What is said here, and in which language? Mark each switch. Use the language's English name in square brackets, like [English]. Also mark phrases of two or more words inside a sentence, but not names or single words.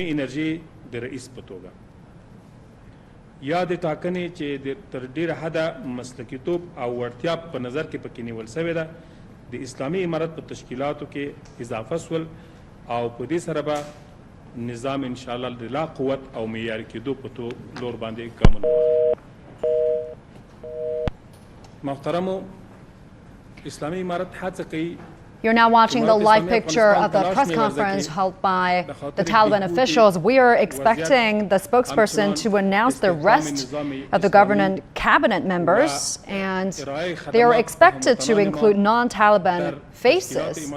[Pashto] انرژي د رئیس په توګه یا د ټاکنې چې تر ډیره حده مسلکیتوب او وړتیا په نظر کې پکې نیول شوې ده د اسلامي امارت په تشکیلاتو کې اضافه سول او په دې سره به نظام [Arabic] ان شاء الله [Pashto] د لا قوت او معیاري کېدو په لور باندې ګامونه محترمو اسلامي امارت هڅه کوي. [English] You're now watching the live picture of the press conference held by the Taliban officials. We are expecting the spokesperson to announce the rest of the government cabinet members, and they are expected to include non-Taliban faces.